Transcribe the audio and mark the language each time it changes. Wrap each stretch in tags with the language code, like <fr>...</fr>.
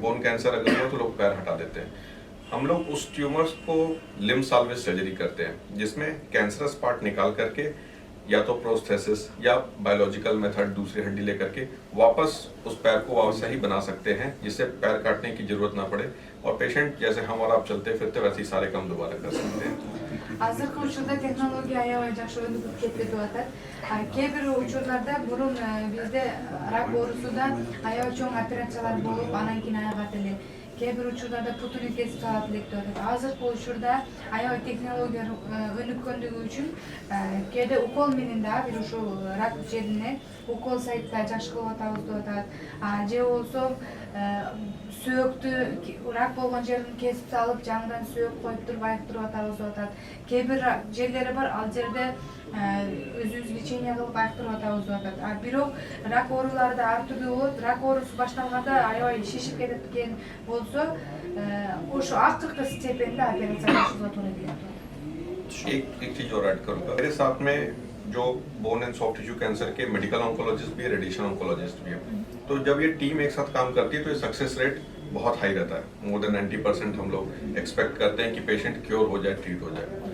<hi>Bone cancer अगर हो तो लोग पैर हटा देते हैं। हम लोग उस ट्यूमर्स को लिम्ब साल्वेज सर्जरी करते हैं, जिसमें कैंसरस पार्ट निकाल करके या तो प्रोस्थेसिस या बायोलॉजिकल मेथड दूसरी हड्डी लेकर के वापस उस पैर को सही बना सकते हैं, जिससे पैर काटने की जरूरत ना पड़े और पेशेंट जैसे हम और आप चलते फिरते वैसे ही सारे काम दोबारा कर सकते हैं।</hi> <ky>Азыркы учурда технология аябай жакшы өнүгүп кетти деп атат. Кээ бир учурларда мурун бизде рак оорусуда аябай чоң операциялар болуп, анан кийин айыгат эле. Кээ бир учурларда путуну кесип салат элек деп атат. Азыркы учурда аябай технология өнүккөндүгү үчүн кээде укол менен да бир ушул рак жерине укол сайтта жакшы кылып атабыз деп атат. Же болсо сөөктү рак болгон жерин кесип салып жаңыдан сөөк коюп туруп айыктырып атабыз деп атат. Кээ бир жерлери бар, ал жерде өзүбүз лечение кылып айыктырып атабыз деп атат. Бирок рак оорулары да ар түрдүү болот. Рак оорусу башталганда аябай шишип кеткен болсо, ошо акыркы степенде операция жасауга туура келет.</ky> <hi>एक चीज और ऐड करूंगा, मेरे साथ में जो bone and soft tissue cancer के मेडिकल ऑन्कोलॉजिस्ट भी है, रेडिएशन ऑन्कोलॉजिस्ट भी है। तो जब ये टीम एक साथ काम करती है तो ये सक्सेस रेट बहुत हाई रहता है।</hi> <en>more than</en> <hi>90% हम लोग एक्सपेक्ट करते हैं कि पेशेंट क्योर हो जाए, ट्रीट हो जाए।</hi>